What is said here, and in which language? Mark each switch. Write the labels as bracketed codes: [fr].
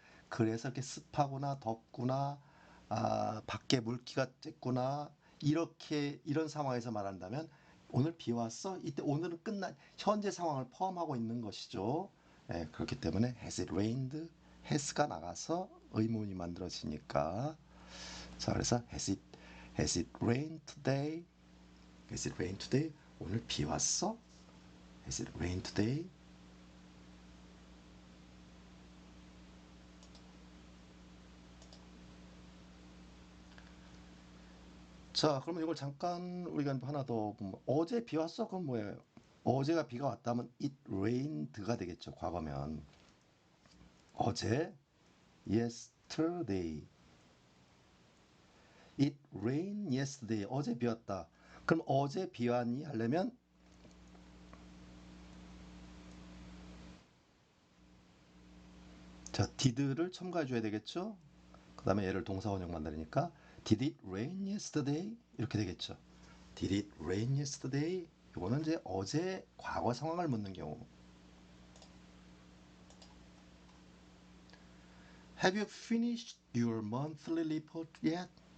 [ko] 그래서 이렇게 습하구나, 덥구나, 밖에 물기가 쬐구나, 이렇게, 이런 상황에서 말한다면, 오늘 비 왔어? 이때 오늘은 끝난, 현재 상황을 포함하고 있는 것이죠. 예, 그렇기 때문에 [en] has it rained? [ko] has가 나가서 의문이 만들어지니까. 자, 그래서 [en] has it rained today? Has it rained today? [ko] 오늘 비 왔어? [en] Has it rained today? [ko] 자, 그러면 이걸 잠깐 우리가 하나 더 보면 어제 비 왔어? 그럼 뭐예요? 어제가 비가 왔다면 it rained가 되겠죠. 과거면 어제 [en] yesterday it rained yesterday [ko] 어제 비 왔다. 그럼 어제 비 왔니? 하려면 자, did를 첨가해 줘야 되겠죠? 그 다음에 얘를 동사원형 만들으니까 [en] Did it rain yesterday? [ko] 이렇게 되겠죠. [en] Did it rain yesterday? [ko] 이거는 이제 어제 과거 상황을 묻는 경우. [en] Have you finished your monthly report yet?